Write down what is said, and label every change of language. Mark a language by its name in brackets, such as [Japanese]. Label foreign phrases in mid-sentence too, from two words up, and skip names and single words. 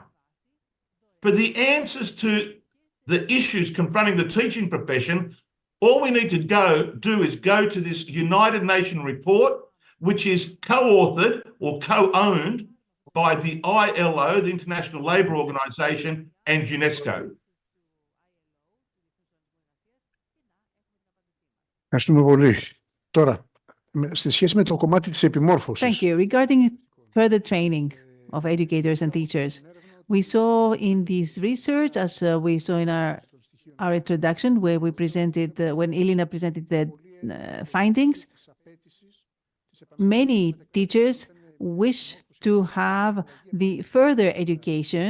[English] For the answers to the issues confronting the teaching profession, all we need to do is go to this United Nations report, which is co-authored or co-owned by the ILO, the International Labour Organization, and UNESCO. [Greek] Ευχαριστούμε πολύ. Τώρα, στη σχέση με το κομμάτι της επιμόρφωσης. [English] Thank you. Regarding further training of educators and teachers, we saw in this research, as we saw in our introduction, where we presented, when Elina presented the findings, many teachers wish to have the further education.